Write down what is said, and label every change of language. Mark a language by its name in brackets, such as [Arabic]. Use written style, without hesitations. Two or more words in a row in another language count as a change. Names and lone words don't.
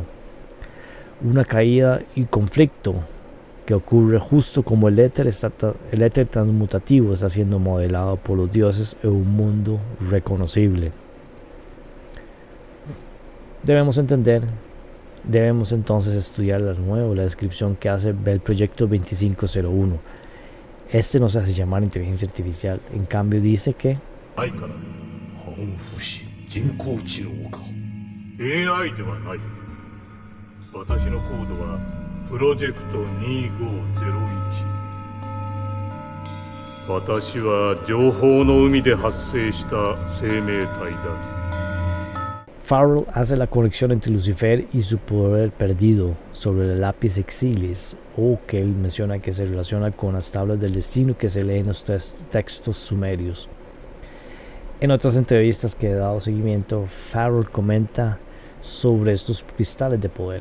[Spanish] Una caída y conflicto que ocurre justo como el éter transmutativo está siendo modelado por los dioses en un mundo reconocible. Debemos entonces estudiar de nuevo la descripción que hace del proyecto 2501. Este no se hace llamar inteligencia artificial, en cambio dice que [Japanese] AI ではない。私のコードはプロジェクト2501。私は情報の海で発生した生命体だ。 [Spanish] Farrell hace la corrección entre Lucifer y su poder perdido sobre el lápiz exilis, o que él menciona que se relaciona con las tablas del destino que se leen en los textos sumerios. En otras entrevistas que he dado seguimiento, Farrell comenta sobre estos cristales de poder.